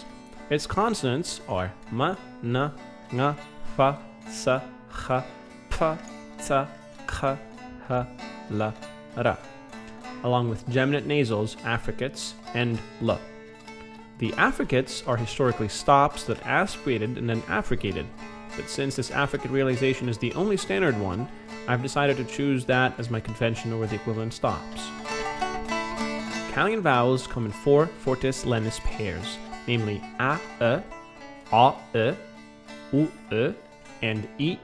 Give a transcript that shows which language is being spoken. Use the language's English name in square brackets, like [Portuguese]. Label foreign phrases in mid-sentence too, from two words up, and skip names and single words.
[English] Its consonants are ma, na, nga, fa, sa, cha, pa, ta, ka, ha, la, ra, along with geminate nasals, affricates, and la. The affricates are historically stops that aspirated and then affricated, but since this affricate realization is the only standard one, I've decided to choose that as my convention over the equivalent stops. Kállian vowels come in 4 fortis lenis pairs, namely a, u, and I.